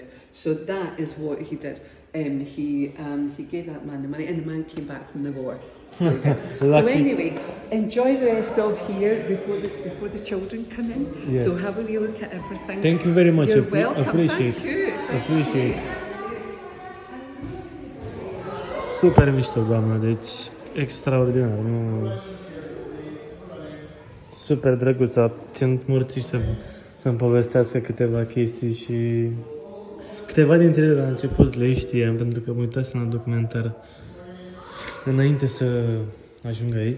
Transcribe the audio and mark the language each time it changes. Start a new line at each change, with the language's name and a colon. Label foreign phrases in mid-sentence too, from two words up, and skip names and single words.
English: So that is what he did. He gave that man the money, and the man came back from the war. So, good. So Lucky. anyway, enjoy the rest of here before the children come in. Yeah. So have a wee look at everything. Thank you very much. You're welcome. Appreciate. Thank you. Appreciate.
Romanian: Super mișto, doamnă, deci extraordinar. Nu... Super drăguț, a ținut murții să-mi povestească câteva chestii și câteva dintre ele la început le știam pentru că mă uitasem la documentar înainte să ajung aici.